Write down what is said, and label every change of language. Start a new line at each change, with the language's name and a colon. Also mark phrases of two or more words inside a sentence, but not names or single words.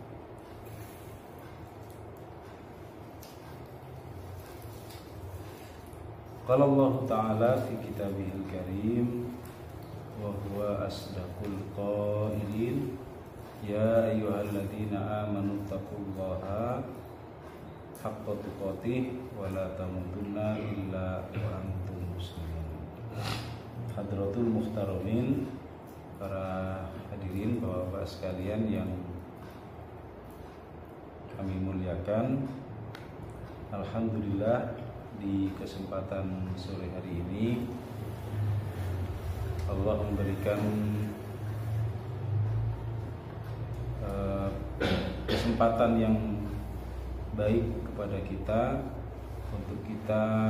Arabic: قال الله تعالى في كتابه الكريم وهو أصدق القائلين يا أيها الذين آمنوا اتقوا الله حق تقاته ولا تموتن إلا وأنتم مسلمون. حضرات المحترمين,
Indonesian: para hadirin bapak-bapak sekalian yang kami muliakan, alhamdulillah di kesempatan sore hari ini Allah memberikan kesempatan yang baik kepada kita untuk kita